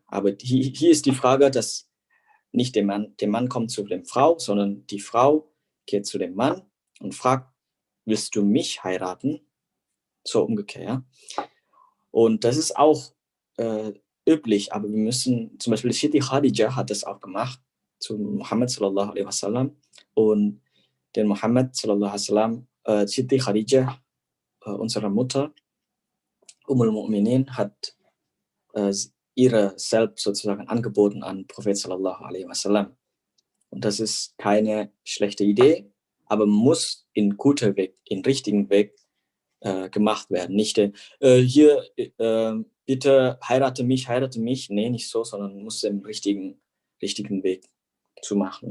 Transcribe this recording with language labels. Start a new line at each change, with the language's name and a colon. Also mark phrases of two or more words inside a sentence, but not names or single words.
German: Aber hier ist die Frage, dass nicht der Mann kommt zu der Frau, sondern die Frau geht zu dem Mann und fragt, willst du mich heiraten? So umgekehrt. Ja? Und das ist auch üblich, aber wir müssen, zum Beispiel Siti Khadija hat das auch gemacht zu Muhammad
Arabic: صلى الله عليه وسلم,
German: und den Muhammad
Arabic: صلى الله عليه وسلم,
German: Siti Khadija, unsere Mutter, Mu'minin, hat ihre selbst sozusagen angeboten an Prophet
Arabic: صلى الله عليه وسلم.
German: Und das ist keine schlechte Idee, aber muss in guter Weg, in richtigen Weg gemacht werden. Nicht hier, bitte heirate mich. Nee, nicht so, sondern muss im richtigen Weg zu machen.